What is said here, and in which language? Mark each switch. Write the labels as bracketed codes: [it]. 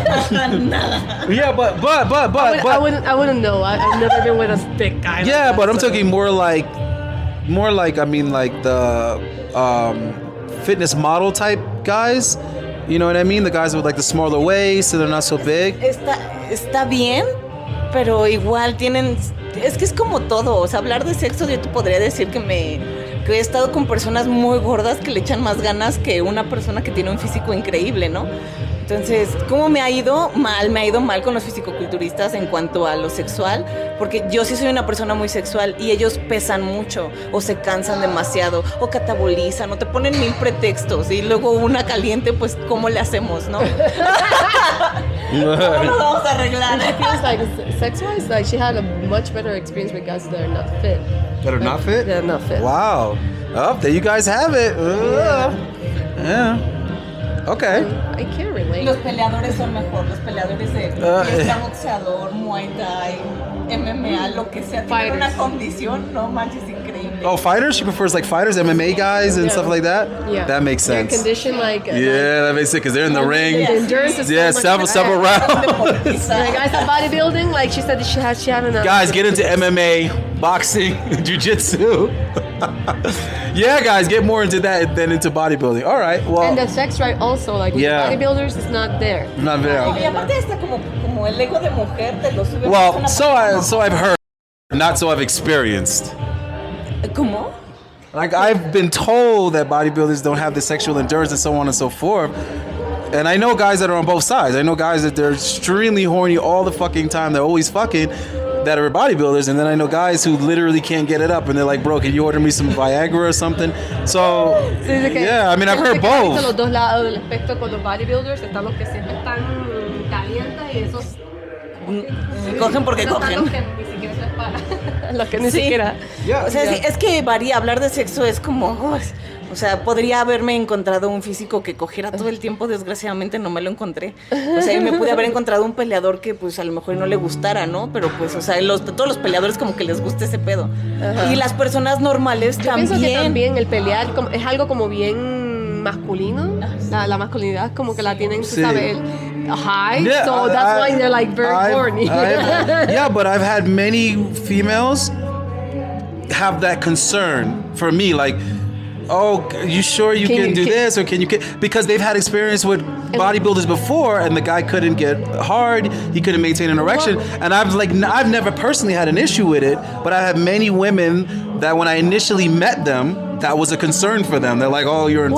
[es] Nada. [en] yeah, but I wouldn't know. I've never been with a thick guy. yeah, like but that, I'm so. talking more like I mean like the fitness model type guys. You know what I mean? The guys with like the smaller waist and they're not so big. [es] Está bien, pero igual tienen... Es que es como todo, o sea, hablar de sexo yo te podría decir que he estado con personas muy gordas que le echan más ganas que una persona que tiene un físico increíble, ¿no? Entonces, ¿cómo me ha ido mal? Me ha ido mal con los fisicoculturistas en cuanto a lo sexual, porque yo sí soy una persona muy sexual y ellos pesan mucho, o se cansan demasiado, o catabolizan, o te ponen mil pretextos, y luego una caliente, pues, ¿cómo le hacemos, no? ¿Cómo lo vamos a arreglar? [en] She feels like sex-wise, like she had a much better experience with guys that are not fit. That are not fit? They're not fit. Wow. Oh, there you guys have it. Yeah. Okay. I can't relate. [es] Los peleadores son mejor, los peleadores de fiesta, boxeador, muay thai, MMA, lo que sea. Tienen [en] Fighters. [es] una condición, no manches, increíble. [en] Oh, fighters? She prefers like fighters, MMA guys and Yeah. stuff like that? Yeah. That makes Their sense. condition, like Yeah, that makes sense because they're in the ring. the endurance is Yeah, so much several rounds. Like guys at bodybuilding, like she said, she had enough. Guys, get into MMA, boxing, jiu-jitsu. Yeah, guys, get more into that than into bodybuilding. All right, well, And the sex drive also, like with Yeah. bodybuilders, is not there. not there. [es] Y aparte está como el ego de mujer te lo sube. [en] Well, so I've heard, not so I've experienced. [es] ¿Cómo? [en] Like I've been told that bodybuilders don't have the sexual endurance and so on and so forth. And I know guys that are on both sides. I know guys that they're extremely horny all the fucking time. They're always fucking that are bodybuilders. And then I know guys who literally can't get it up and they're like, bro, can you order me some Viagra or something? So, yeah, I mean, I've heard [es] Los [en] both. [es] dos lados del espectro con los bodybuilders están los que siempre están calientes y esos Cogen porque están cogen. los que ni siquiera se les para. Los que ni Sí. siquiera. [en] Yeah. [es] O sea, sí, es que varía, hablar de sexo es como, o sea, podría haberme encontrado un físico que cogiera todo el tiempo, desgraciadamente no me lo encontré. O sea, me pude haber encontrado un peleador que pues a lo mejor no le gustara, ¿no? Pero pues, o sea, todos los peleadores como que les gusta ese pedo. Ajá. Y las personas normales Yo también. pienso que también el pelear es algo como bien masculino. La masculinidad como que la tienen, tú Sí. sabes, [en] high. Yeah, So that's why they're like very horny. Yeah, but I've had many females have that concern for me, like, oh, you sure you can do this, or can you? Because they've had experience with bodybuilders before, and the guy couldn't get hard, he couldn't maintain an erection, and I've never personally had an issue with it, but I have many women that when I initially met them, that was a concern for them. They're like, oh, you're into